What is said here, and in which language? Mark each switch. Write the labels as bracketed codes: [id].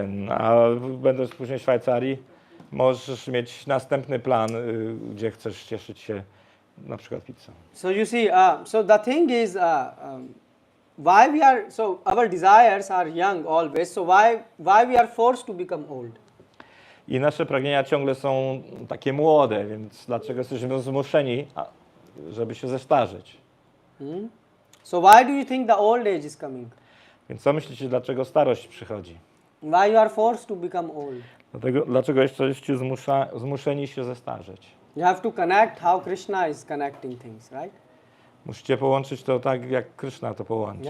[pl] A będąc później w Szwajcarii, możesz mieć następny plan, gdzie chcesz cieszyć się na przykład pizzą. [en] So you see, so the thing is, why we are, so our desires are young always, so why we are forced to become old? [pl] I nasze pragnienia ciągle są takie młode, więc dlaczego jesteśmy zmuszeni, żeby się zestarzeć? [en] So why do you think the old age is coming? [pl] Więc co myślicie, dlaczego starość przychodzi? [en] Why you are forced to become old? [pl] Dlaczego jesteście zmuszeni się zestarzeć? [en] You have to connect how Krishna is connecting things, right? [pl] Musicie połączyć to tak, jak Krishna to połącza.